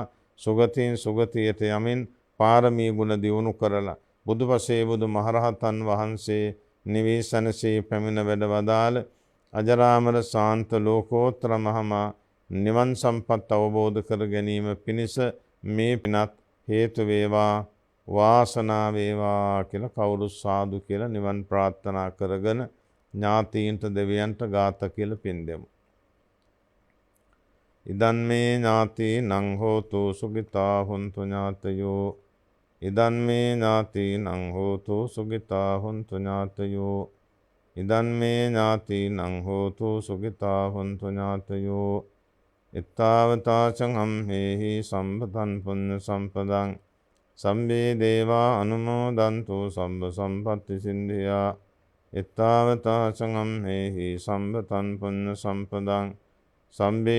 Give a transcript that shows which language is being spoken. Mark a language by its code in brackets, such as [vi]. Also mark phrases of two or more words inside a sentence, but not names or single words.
[si] සුගතින් සුගතියට යමින් පාරමී ගුණ දියුණු කරලා බුදුපසේ බුදු මහරහතන් වහන්සේ නිවේසනසේ පැමිණ වැඩ වදාළ අජරාමර ශාන්ත ලෝකෝත්තර මහමා නිවන් සම්පත් අවබෝධ කර ගැනීම පිණිස මේ පිනත් හේතු වේවා වාසනාව වේවා කියලා කවුරු සාදු කියලා නිවන් ප්‍රාර්ථනා කරගෙන ඥාතීන්ට දෙවියන්ට ගාත කියලා පින් දෙමු. [pi] ඉදන් මේ ඥාතීනං හෝතු සුඛිතා හොන්තු ඥාතයෝ ඉදන් මේ ඥාතීනං හෝතු සුඛිතා හොන්තු ඥාතයෝ ඉදන් මේ ඥාතීනං හෝතු සුඛිතා හොන්තු ඥාතයෝ ittavataචං අම්හෙහි සම්පතං පුඤ්ඤ සම්පදං සම්මේ දේවා අනුමෝදන්තු සම්බ සම්පත්ති සින්ධියා ittavataචං අම්හෙහි සම්පතං පුඤ්ඤ සම්පදං සම්බේ